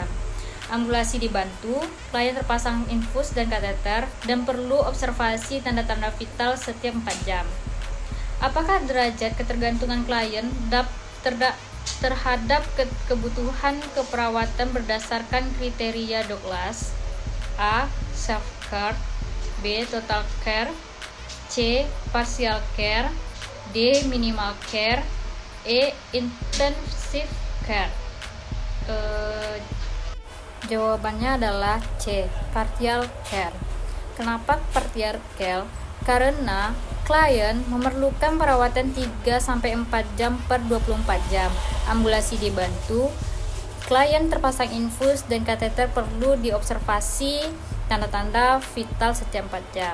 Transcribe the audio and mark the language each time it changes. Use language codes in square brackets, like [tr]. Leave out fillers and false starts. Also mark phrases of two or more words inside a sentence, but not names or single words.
[id] Ambulasi dibantu, klien terpasang infus dan kateter, dan perlu observasi tanda-tanda vital setiap 4 jam. Apakah derajat ketergantungan klien terhadap kebutuhan keperawatan berdasarkan kriteria Douglas? [en] A. Self-care. B. Total care. C. Partial care. D. Minimal care. E. Intensive care. [id] Jawabannya adalah C. [en] Partial care. Kenapa partial care? [id] Karena klien memerlukan perawatan 3-4 jam per 24 jam. Ambulasi dibantu, klien terpasang infus dan kateter perlu diobservasi tanda-tanda vital setiap 4 jam.